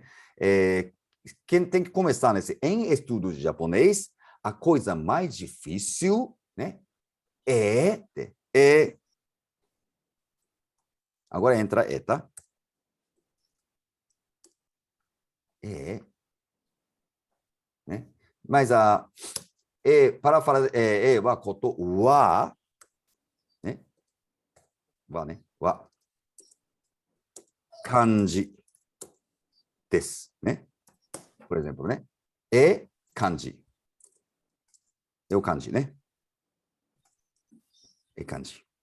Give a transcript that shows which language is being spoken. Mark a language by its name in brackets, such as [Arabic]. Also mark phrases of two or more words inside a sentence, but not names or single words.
[Portuguese] Quem tem que começar em estudo de japonês, a coisa mais difícil, né? Agora entra tá? Né? Mas para falar [Japanese] wa koto wa, [Portuguese] né? [Japanese] Wa, né? Wa kanji desu, né? [Portuguese] Por exemplo, né? Kanji. É o kanji, né? Kanji.